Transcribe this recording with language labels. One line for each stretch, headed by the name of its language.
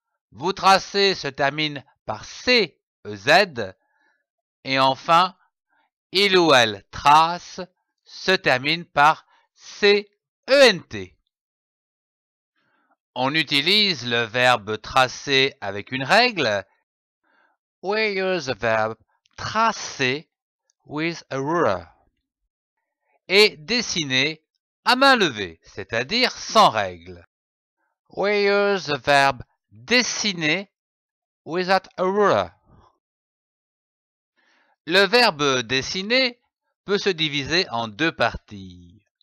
French: Vous tracez se termine par cez. Et enfin, il ou elle trace se termine par cent. On utilise le verbe tracer avec une règle.
English: We use the verb tracer with a ruler.
French: Et dessiner à main levée, c'est-à-dire sans règle.
English: We use the verb dessiner without a ruler.
French: Le verbe dessiner peut se diviser en deux parties.